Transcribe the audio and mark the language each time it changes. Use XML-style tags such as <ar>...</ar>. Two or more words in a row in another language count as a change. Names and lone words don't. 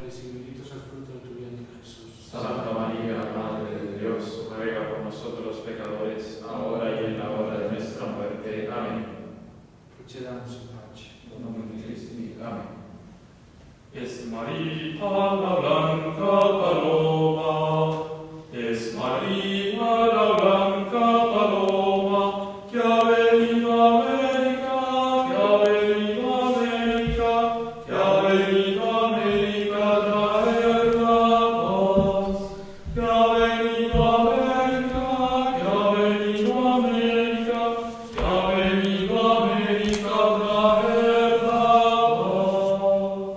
<es>y bendito es el fruto de tu vientre, Jesús. Santa María, Madre de Dios, ruega por nosotros los pecadores, ahora y en la hora de nuestra muerte. Amén.</es> <it>Procediamo in pace.</it> <es>En nombre de Cristo. Amén. Es María la blanca paloma, es María la blanca paloma, que ha venido a América, que ha venido a América, que ha venido a América a traer la paz, que ha venido a América, que ha venido a América, que ha venido a América a traer la paz.</es>